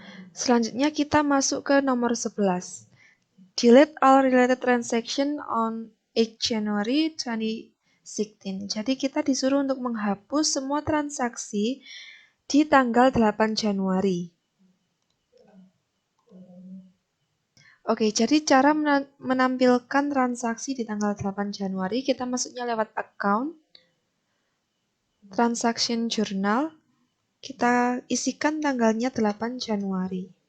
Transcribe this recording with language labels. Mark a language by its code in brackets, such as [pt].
[id] Selanjutnya kita masuk ke nomor 11. [en] Delete all related transaction on 8 January 2016. [id] Jadi kita disuruh untuk menghapus semua transaksi di tanggal 8 Januari. Oke, jadi cara menampilkan transaksi di tanggal 8 Januari, kita masuknya lewat account, transaction journal, kita isikan tanggalnya 8 Januari.